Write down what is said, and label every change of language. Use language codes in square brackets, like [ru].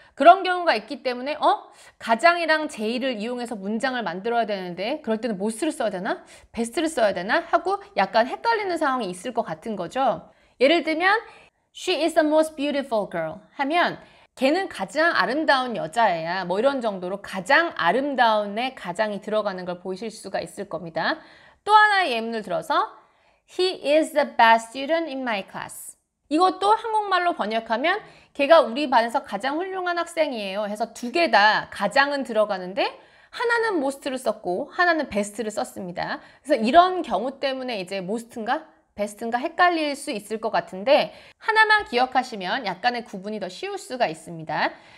[ko] 그런 경우가 있기 때문에 가장이랑 제일을 이용해서 문장을 만들어야 되는데 그럴 때는 most를 써야 되나? best를 써야 되나? 하고 약간 헷갈리는 상황이 있을 것 같은 거죠. 예를 들면 [en] She is the most beautiful girl [ko] 하면 걔는 가장 아름다운 여자애야. 뭐 이런 정도로 가장 아름다운에 가장이 들어가는 걸 보실 수가 있을 겁니다. 또 하나의 예문을 들어서 [en] He is the best student in my class. [ko] 이것도 한국말로 번역하면 걔가 우리 반에서 가장 훌륭한 학생이에요 해서 두 개 다 가장은 들어가는데 하나는 most를 썼고 하나는 best를 썼습니다. 그래서 이런 경우 때문에 이제 most인가 베스트인가 헷갈릴 수 있을 것 같은데 하나만 기억하시면 약간의 구분이 더 쉬울 수가 있습니다.